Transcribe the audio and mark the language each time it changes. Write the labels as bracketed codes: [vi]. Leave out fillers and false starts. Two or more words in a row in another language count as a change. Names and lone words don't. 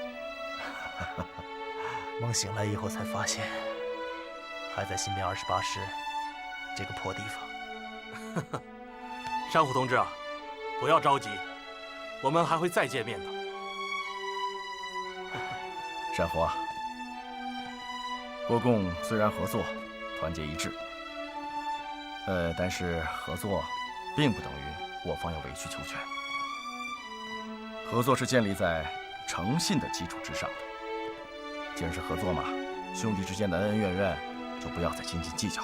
[zh] 夢醒來以後才發現，還在新編28師這個破地方。山虎同志啊，不要着急，我們還會再見面的。山虎啊，國共雖然合作，團結一致，但是合作並不等於我方要委曲求全。合作是建立在誠信的基礎之上的。既然是合作嘛，兄弟之間的恩恩怨怨就不要再斤斤計較了。